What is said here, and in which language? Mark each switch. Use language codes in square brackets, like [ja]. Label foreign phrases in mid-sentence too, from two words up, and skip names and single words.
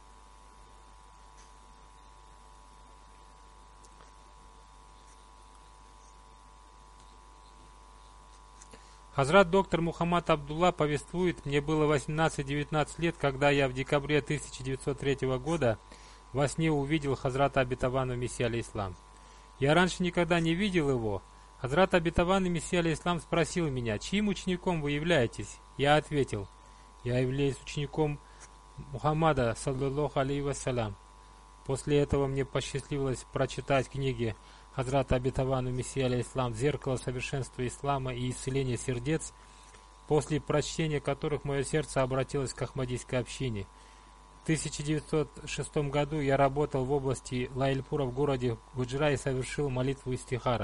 [ru] Хазрат доктор Мухаммад Абдулла повествует: мне было 18-19 лет, когда я в декабре 1903 года во сне увидел Хазрата обетованного Мессии алейхиссалам. Я раньше никогда не видел его. Хазрат обетованный Мессия алейхиссалам спросил меня: чьим учеником вы являетесь? Я ответил: я являюсь учеником Мухаммада, [ar] صلى الله عليه وسلم. [ru] После этого мне посчастливилось прочитать книги Хазрата обетованного Мессии алейхиссалам «Зеркало совершенства ислама» и «Исцеление сердец», после прочтения которых мое сердце обратилось к ахмадийской общине. В 1906 году я работал в области Лайльпура в городе Гуджра и совершил молитву истихара.